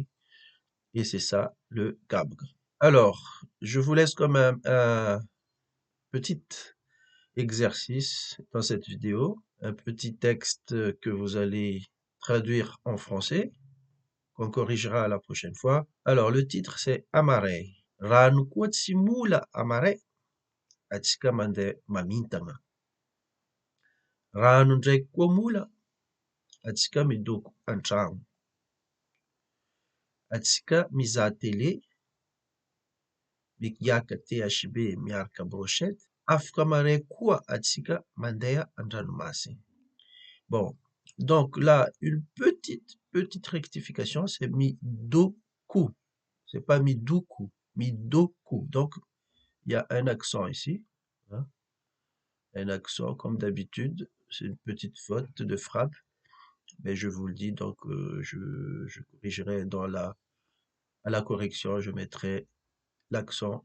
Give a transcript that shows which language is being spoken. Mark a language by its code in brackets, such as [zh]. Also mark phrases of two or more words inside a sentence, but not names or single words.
[fr] Et c'est ça, le kabga. Alors, je vous laisse comme un petit exercice dans cette vidéo, un petit texte que vous allez traduire en français, qu'on corrigera la prochaine fois. Alors, le titre, c'est Amare. [mg] Ranukwat simula amare atsika mande mamintana. Rano ndraiky koa mola atsika midoko antragno. Atsika mizaha télé, migiaka THB miaraka brochette. Afaka maray koa atsika mandeha an-dranomasina. [fr] Bon, donc là, une petite rectification, c'est midoku. C'est pas midoku, midoku. Donc, il y a un accent ici, hein, un accent comme d'habitude. C'est une petite faute de frappe, mais je vous le dis, donc je corrigerai à la correction, je mettrai l'accent.